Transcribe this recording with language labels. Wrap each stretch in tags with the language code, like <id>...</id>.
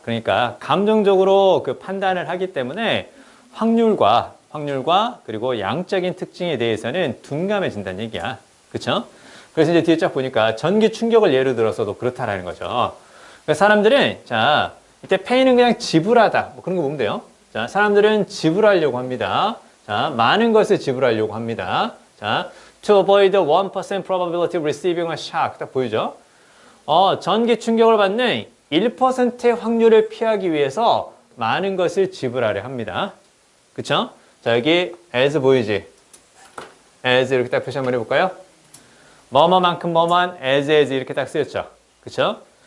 <ko>그러니까 감정적으로 그 판단을 하기 때문에 확률과 그리고 양적인 특징에 대해서는 둔감해진다는 얘기야. 그렇죠? 그래서 이제 뒤에 쫙 보니까 전기 충격을 예로 들어서도 그렇다라는 거죠. 그러니까 사람들은 자, 이때 페이는 그냥 지불하다. 뭐 그런 거 보면 돼요. 자, 사람들은 지불하려고 합니다. 자, 많은 것을 지불하려고 합니다. 자,</ko> <en>to avoid the 1% probability of receiving a shock.</en> <ko>딱 보이죠? 전기 충격을 받는 1%의 확률을 피하기 위해서 많은 것을 지불하려 합니다. 그쵸? 자, 여기 as 보이지? as 이렇게 딱 표시 한번 해볼까요? 뭐뭐만큼 뭐만 as 이렇게 딱 쓰였죠. 그쵸?</ko>